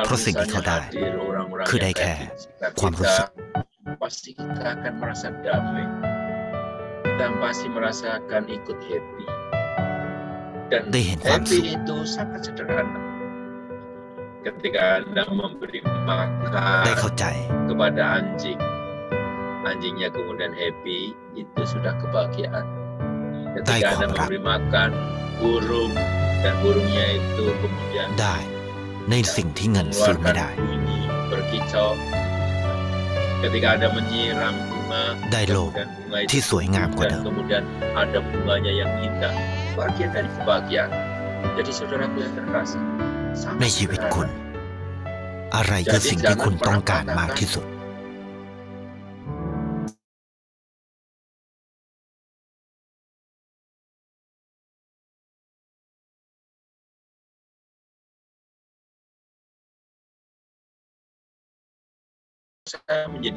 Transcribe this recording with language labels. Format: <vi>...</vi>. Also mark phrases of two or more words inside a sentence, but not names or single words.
<th>เพราะสิ่งที่เขา</th> <id>misalnya</id> <th>ได้</th> <id>hadir orang-orang</id> <th>คือได้</th> <id>yang</id> <th>แค่</th> <id>baik di sekitar</id> <th>ความรู้สึก</th> <id>kita, pasti kita akan merasa damai dan pasti merasakan ikut happy. Dan</id> <th>ได้เห็นความสุ</th> <id>happy</id> <th>ข</th> <id>itu sangat sederhana. Ketika Anda memberi</id> <th>ได้เข้า</th> <id>makan</id> <th>ใจ</th> <id>kepada anjing, anjingnya kemudian happy, itu sudah kebahagiaan. Ketika Baik, Anda Om. memberi makan burung dan burungnya itu kemudian</id> <th>ได้ในสิ่งที่เงินซื้อไม่ได้</th> <id>mengeluarkan bunyi berkicau, ketika Anda menyiram bunga,</id> <th>ได้โลก</th> <id>kemudian bunga</id> <th>ที่</th> <id>itu</id> <th>สวยงามกว่า</th> <id>dan</id> <th>เดิม</th> <id>kemudian ada bunganya yang indah, bagian dari kebahagiaan. Jadi saudaraku yang terkasih,</id> <th>ใน</th> <id>sangat</id> <th>ชีวิตคุณ</th> <id>sederhana.</id> <th>อะไรคือสิ่งที่คุณต้องการมากที่สุด</th> <id>Saya menjadi</id>